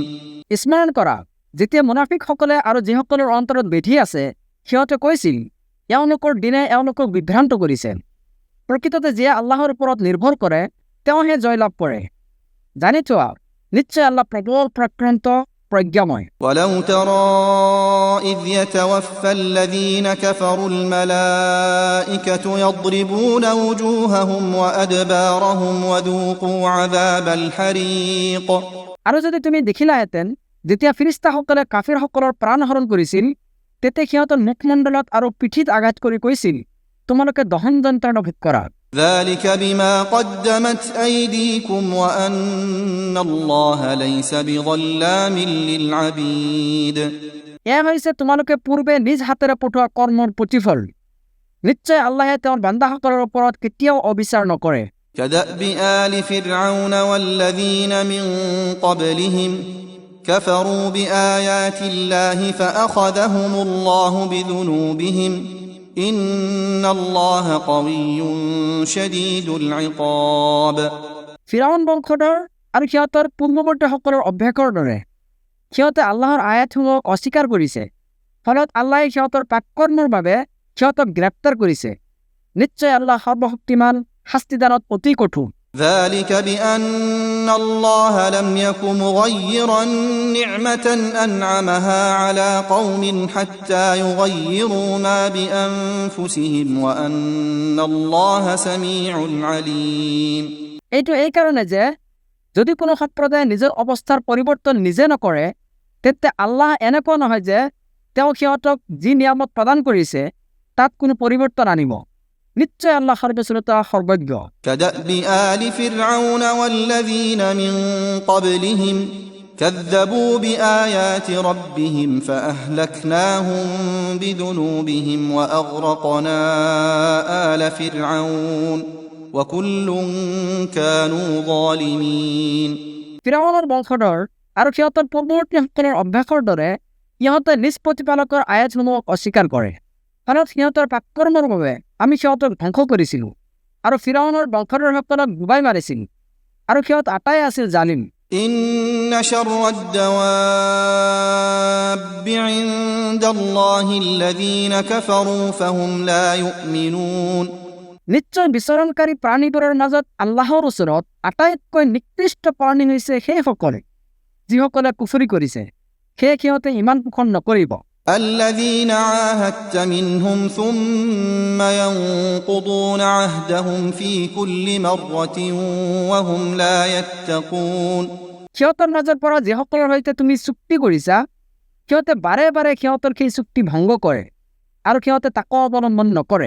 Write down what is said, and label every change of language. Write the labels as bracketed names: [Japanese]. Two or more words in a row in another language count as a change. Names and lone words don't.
[Assamese] স্মৰণ কৰা যেতিয়া মুনাফিকসকলে আৰু যিসকলৰ অন্তৰত বেধি আছে সিহঁতে কৈছিল এওঁলোকৰ দিনে এওঁলোকক বিভ্ৰান্ত কৰিছে। প্ৰকৃততে যিয়ে আল্লাহৰ ওপৰত নিৰ্ভৰ কৰে তেওঁহে জয়লাভ কৰে। জানি থোৱা নিশ্চয় আল্লাহ প্ৰবল প্ৰক্ৰান্ত প্ৰজ্ঞাময়। [Arabic] ولو ترى إذ يتوفى الذين كفروا الملائكة يضربون وجوههم وأدبارهم وذوقوا عذاب الحريق [Assamese] আৰু যদি তুমি দেখিলাহেঁতেন যেতিয়া ফিৰিস্তাসকলে কাফিৰসকলৰ প্ৰাণ হৰণ কৰিছিল তেতিয়া সিহঁতৰ মুখমণ্ডলত আৰু পিঠিত আঘাত কৰি কৈছিল তোমালোকে দহন যন্ত্ৰণা ভোগ কৰা। [Arabic] ذلك بما قدمت أيديكم وأن الله ليس بظلام للعبيد [Assamese] এয়া হৈছে তোমালোকে পূৰ্বে নিজ হাতেৰে পঠোৱা কৰ্মৰ প্ৰতিফল। নিশ্চয় আল্লাহে তেওঁৰ বান্দাসকলৰ ওপৰত কেতিয়াও অবিচাৰ নকৰে। [Arabic] كدأب آل فرعون والذين من قبلهم كفروا بآيات الله فأخذهم الله بذنوبهم إن الله قوي شديد العقاب [Assamese] ফিৰাউন বংশধৰ আৰু সিহঁতৰ পূৰ্বৱৰ্তীসকলৰ অভ্যাসৰ দৰে সিহঁতে আল্লাহৰ আয়াতসমূহক অস্বীকাৰ কৰিছে। ফলত আল্লাহে সিহঁতৰ পাপকৰ্মৰ বাবে সিহঁতক গ্ৰেপ্তাৰ কৰিছে। নিশ্চয় আল্লাহ সৰ্বশক্তিমান শাস্তিদানত অতি কঠোৰ। [Arabic] ذلك بأن الله لم يك مغيرا نعمة أنعمها على قوم حتى يغيروا ما بأنفسهم وأن الله سميع عليم [Assamese] এইটো এই কাৰণে যে যদি কোনো সম্প্ৰদায়ে নিজৰ অৱস্থাৰ পৰিৱৰ্তন নিজে নকৰে তেতিয়া আল্লাহ এনেকুৱা নহয় যে তেওঁ সিহঁতক যি নিয়ামত প্ৰদান কৰিছে তাত কোনো পৰিৱৰ্তন আনিব। নিশ্চয় আল্লাহ সৰ্বশ্ৰোতা সৰ্বজ্ঞ। [Arabic] كدأب آل فرعون والذين من قبلهم كذبوا بآيات ربهم فأهلكناهم بذنوبهم وأغرقنا آل فرعون وكل كانوا ظالمين [Assamese] ফিৰাউনৰ বংশধৰ আৰু সিহঁতৰ পূৰ্বৱৰ্তীসকলৰ অভ্যাসৰ দৰে সিহঁতে নিজ প্ৰতিপালকৰ আয়াতসমূহক অস্বীকাৰ কৰে। ফলত সিহঁতৰ পাপকৰ্মৰ বাবে আমি সিহঁতক ধ্বংস কৰিছিলোঁ আৰু ফিৰাউনৰ বংশধৰসকলক ডুবাই মাৰিছিল আৰু সিহঁত আটাই আছিল জালিম। [Arabic] إن شر الدواب عند الله الذين كفروا فهم لا يؤمنون [Assamese] নিশ্চয় বিচৰণকাৰী প্ৰাণীবোৰৰ মাজত আল্লাহৰ ওচৰত আটাইতকৈ নিকৃষ্ট প্ৰাণী হৈছে সেইসকলে যিসকলে কুফৰি কৰিছে। সেয়ে সিহঁতে ইমান পোষণ নকৰিব। [Arabic] الذين عاهدت منهم ثم ينقضون عهدهم في كل مرة وهم لا يتقون [Assamese] সিহঁতৰ মাজৰ পৰা যিসকলৰ সৈতে তুমি চুক্তি কৰিছা সিহঁতে বাৰে বাৰে সিহঁতৰ সেই চুক্তি ভংগ কৰে আৰু সিহঁতে তাকো অৱলম্বন নকৰে।